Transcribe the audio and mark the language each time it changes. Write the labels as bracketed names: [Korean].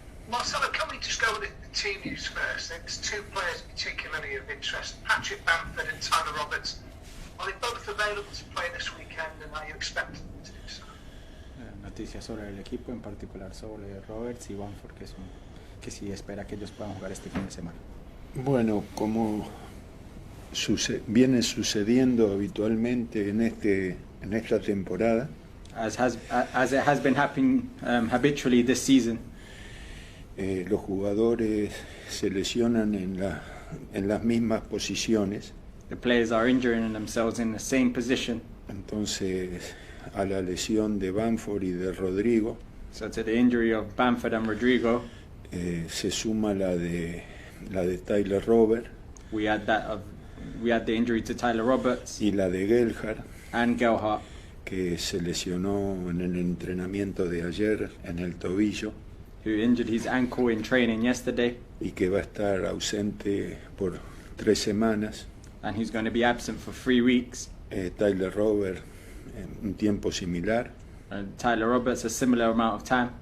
[English] Marcelo, can we just go with the team news first? There's two players particularly of interest, Patrick Bamford and Tyler Roberts. Are they both available to play this weekend, and are you expecting them to do so? [Spanish] Noticias sobre el equipo, en particular sobre Roberts y Bamford, que sí espera que ellos puedan jugar este fin de semana. Bueno, como viene sucediendo habitualmente en esta temporada, [English] As it has been happening habitually this season, [Spanish] los jugadores se lesionan en las mismas posiciones. [English] the players are injuring themselves in the same position. [Spanish] Entonces, a la lesión de Bamford y de Rodrigo, [English] So to the injury of Bamford and Rodrigo, [Spanish] se suma la de Tyler Robert [English] we had the injury to Tyler Roberts [Spanish] y la de Gelhardt, [English] and Gelhardt, [Spanish] que se lesionó en el entrenamiento de ayer en el tobillo [English] who injured his ankle in training yesterday, [Spanish] y que va a estar ausente por 3 semanas. [English] and he's going to be absent for 3 weeks. [Spanish] Tyler Robert un tiempo similar. [English] Tyler Roberts a similar amount of time.